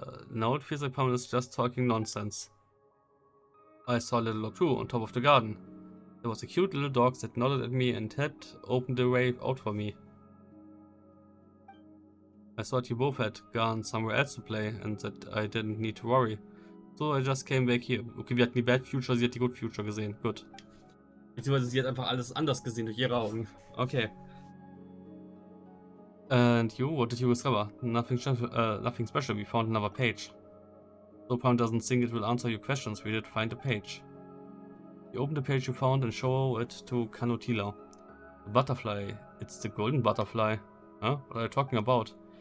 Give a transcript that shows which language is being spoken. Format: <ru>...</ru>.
<en>Now it feels like Paimon is just talking nonsense. I saw a little dog too, on top of the garden. There was a cute little dog that nodded at me and had opened the way out for me. I thought you both had gone somewhere else to play and that I didn't need to worry. So I just came back here.</en> <de>Okay, wir hatten die Bad Future, sie hat die Good Future gesehen. Gut. Beziehungsweise sie hat einfach alles anders gesehen durch ihre Augen. Okay.</de> <en>And you, what did you discover? Nothing special, we found another page. So Paimon doesn't think it will answer your questions, we did find a page. You open the page you found and show it to Canutila. The butterfly, it's the golden butterfly. Huh? What are you talking about?</en>